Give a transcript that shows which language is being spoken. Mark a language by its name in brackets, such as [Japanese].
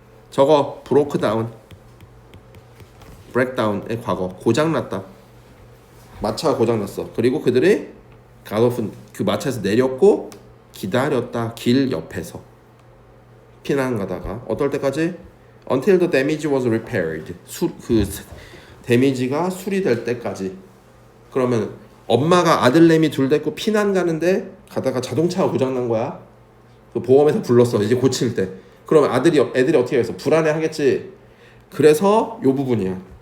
[Korean] 저거 브로크 다운, 브렉다운의 과거. 고장났다. 마차가 고장났어. 그리고 그들이 갓오픈 그 마차에서 내렸고 기다렸다. 길 옆에서 피난 가다가 어떨 때까지? [English] Until the damage was repaired. [Korean] 그 데미지가 수리될 때까지. 그러면 엄마가 아들내미 둘 데리고 피난 가는데 가다가 자동차가 고장난 거야. 그 보험에서 불렀어. 이제 고칠 때. 그러면 애들이 어떻게 해서 불안해하겠지. 그래서 요 부분이야.